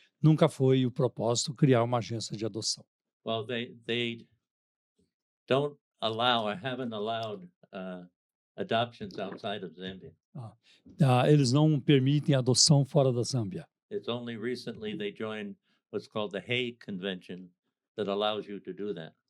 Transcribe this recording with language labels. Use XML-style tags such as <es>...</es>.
<pt>Nunca foi o propósito criar uma agência de adoção.</pt> <en>Well, they don't allow or haven't allowed adoptions outside of Zambia.</en> <pt>Eles não permitem adoção fora da Zâmbia.</pt> <en>It's only recently they joined what's called the Hague Convention that allows you to do that.</en>